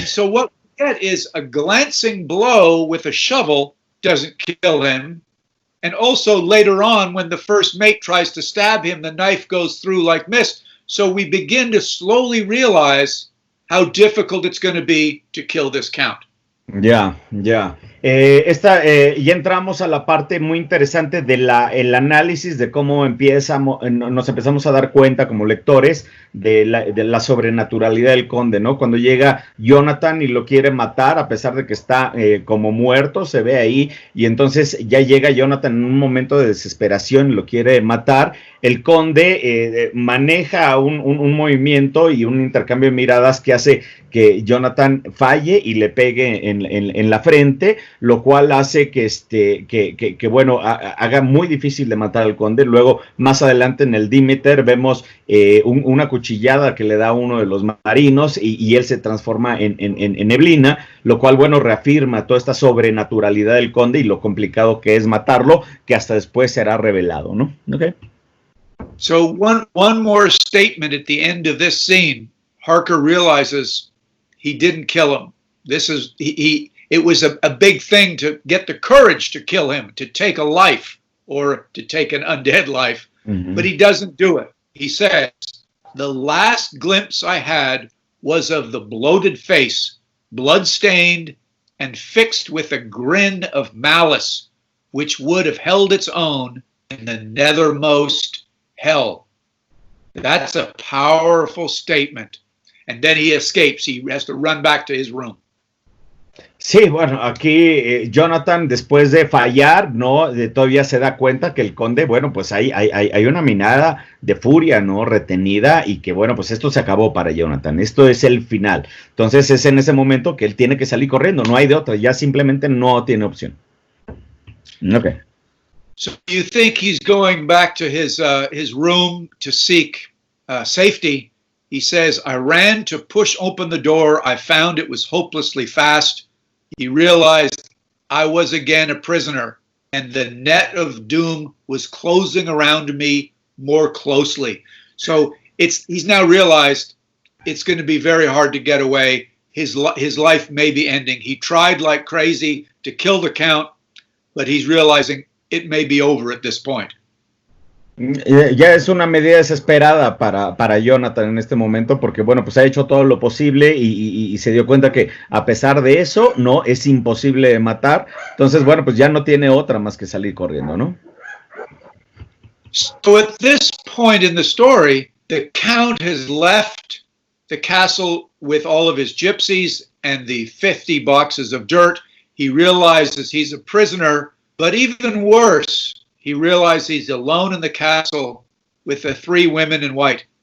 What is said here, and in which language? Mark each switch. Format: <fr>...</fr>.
<en>And so what we get is a glancing blow with a shovel doesn't kill him. And also later on, when the first mate tries to stab him, the knife goes through like mist. So we begin to slowly realize how difficult it's going to be to kill this Count.</en> <es>Ya. Ya entramos a la parte muy interesante de el análisis de cómo nos empezamos a dar cuenta como lectores de la sobrenaturalidad del conde, ¿no? Cuando llega Jonathan y lo quiere matar, a pesar de que está como muerto, se ve ahí, y entonces ya llega Jonathan en un momento de desesperación y lo quiere matar. El conde maneja un movimiento y un intercambio de miradas que hace que Jonathan falle y le pegue en la frente, lo cual hace que bueno, haga muy difícil de matar al conde. Luego, más adelante en el Demeter, vemos una cuchillada que le da a uno de los marinos y él se transforma en neblina, lo cual, bueno, reafirma toda esta sobrenaturalidad del conde y lo complicado que es matarlo, que hasta después será revelado, ¿no?</es> <en>Okay. So one more statement at the end of this scene. Harker realizes he didn't kill him. It was a big thing to get the courage to kill him, to take a life or to take an undead life, but he doesn't do it. He says, "The last glimpse I had was of the bloated face, blood-stained and fixed with a grin of malice, which would have held its own in the nethermost hell." That's a powerful statement. And then he escapes. He has to run back to his room.</en> <es>Sí, bueno, aquí Jonathan, después de fallar, ¿no? Todavía se da cuenta que el conde, bueno, pues hay una mirada de furia, ¿no? Retenida, y que, bueno, pues esto se acabó para Jonathan. Esto es el final. Entonces es en ese momento que él tiene que salir corriendo. No hay de otra. Ya simplemente no tiene opción.</es> <en>Okay. So you think he's going back to his room to seek safety. He says, "I ran to push open the door. I found it was hopelessly fast." He realized I was again a prisoner, and the net of doom was closing around me more closely. So he's now realized it's going to be very hard to get away. His life may be ending. He tried like crazy to kill the Count, but he's realizing it may be over at this point.</en> <es>Ya es una medida desesperada para Jonathan en este momento, porque bueno, pues ha hecho todo lo posible y se dio cuenta que a pesar de eso, no, es imposible de matar. Entonces, bueno, pues ya no tiene otra más que salir corriendo, ¿no?</es> <en>So at this point in the story, the Count has left the castle with all of his gypsies and the 50 boxes of dirt. He realizes he's a prisoner, but even worse, he realizes he's alone in the castle with the 3 women in white.</en>